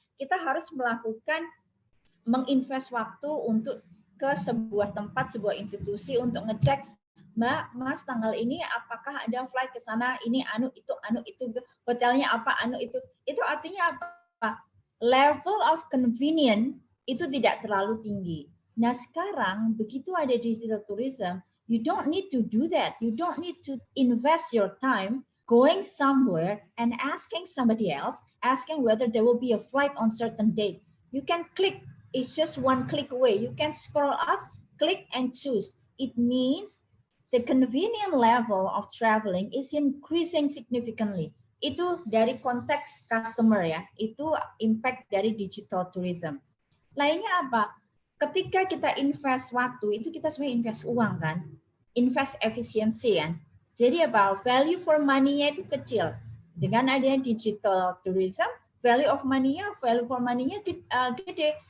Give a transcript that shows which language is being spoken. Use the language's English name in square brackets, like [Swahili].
[Indonesian] Kita harus menginvest waktu untuk ke sebuah tempat, sebuah institusi untuk ngecek, Mbak, Mas, tanggal ini apakah ada flight ke sana, ini itu, hotelnya apa, itu. Itu artinya apa? [English] Level of convenience [Indonesian] itu tidak terlalu tinggi. Nah sekarang begitu ada [English] digital tourism, you don't need to do that. You don't need to invest your time going somewhere and asking somebody else, asking whether there will be a flight on certain date. You can click, it's just one click away. You can scroll up, click and choose. It means the convenient level of traveling is increasing significantly. [Indonesian] Itu dari konteks customer ya, itu impact dari digital tourism. Lainnya apa? Ketika kita invest waktu, itu kita sebenarnya invest uang kan, invest efisiensi kan. Jadi apa? Value for money-nya itu kecil. Dengan adanya digital tourism, value for money-nya gede.